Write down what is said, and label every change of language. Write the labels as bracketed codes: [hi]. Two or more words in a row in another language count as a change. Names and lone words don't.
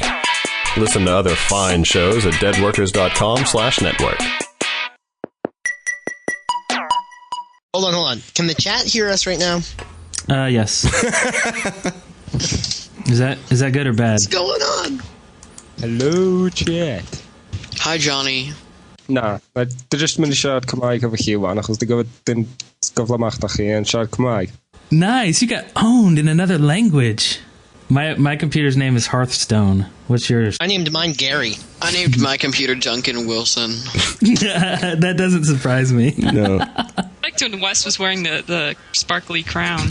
[en] Listen to other fine shows at deadworkers.com/network. Hold on. Can the chat hear us right now? Yes. Is that good or bad? What's going on? Hello, chat. Hi, Johnny. [cy] Na, just mynd i siarad Cymraeg efo chi wan, achos di gofod gyflamachta chi yn siarad Cymraeg. [en] Nice, you got owned in another language. My computer's name is Hearthstone. What's yours? I named mine Gary. I named my computer Duncan Wilson. That doesn't surprise me. No. I liked when Wes was wearing the sparkly crown.